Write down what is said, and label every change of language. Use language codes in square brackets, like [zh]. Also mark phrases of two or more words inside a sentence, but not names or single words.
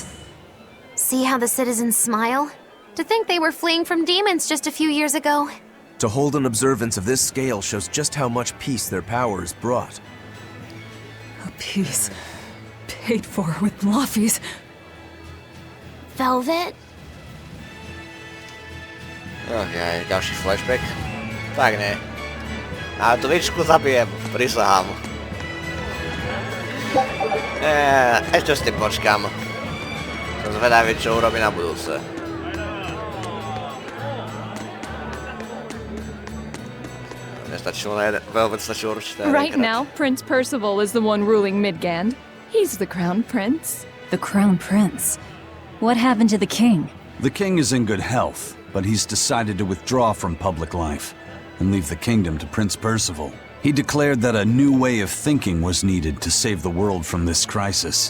[en] See how the citizens smile? To think they were fleeing from demons just a few years ago. To hold an observance of this scale shows just how much peace their power has brought. A piece paid for with Laffy's. Velvet? [sk] Okej, ďalší flashback. Tak nie. A tú výčku zabijem, prisahám. Ešte s tým počkám. Som zvedavý, čo urobí na budúce. Nestačilo na jeden, Velvet stačilo určite na [en] Right [sk] jedenkrát. [en] now, Prince Percival is the one ruling Midgand. He's the crown prince. The Crown Prince. What happened to the king? The king is in good health, but he's decided to withdraw from public life and leave the kingdom to Prince Percival. He declared that a new way of thinking was needed to save the world from this crisis.